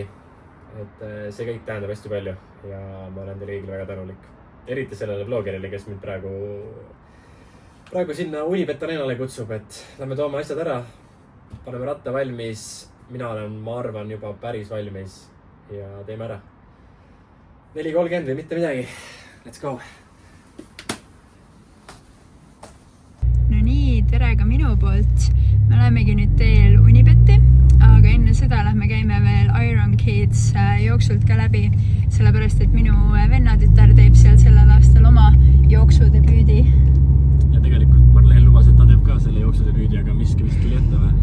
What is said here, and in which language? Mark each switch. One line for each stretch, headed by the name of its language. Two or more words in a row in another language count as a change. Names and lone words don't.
Estonian: Et see kõik tähendab hästi palju ja ma olen teile kõigile väga tänulik. Eriti sellele blogerile, kes mind praegu sinna Unibet Arenale kutsub, et lähme toome asjad ära. Paneme ratta valmis. Mina olen, ma arvan, juba päris valmis ja teeme ära. 4.30 või mitte midagi.
English: Let's go!
Estonian: No nii, tere ka minu poolt. Me lähemegi nüüd teel Unibetti, aga enne seda käime veel Iron Kids jooksult ka läbi, sellepärast et minu vennatütar teeb seal sellel aastal oma jooksudebüüdi. Ja tegelikult Marleen lubas, et ta teeb ka selle jooksudebüüdi, aga miski vist tuli ette või?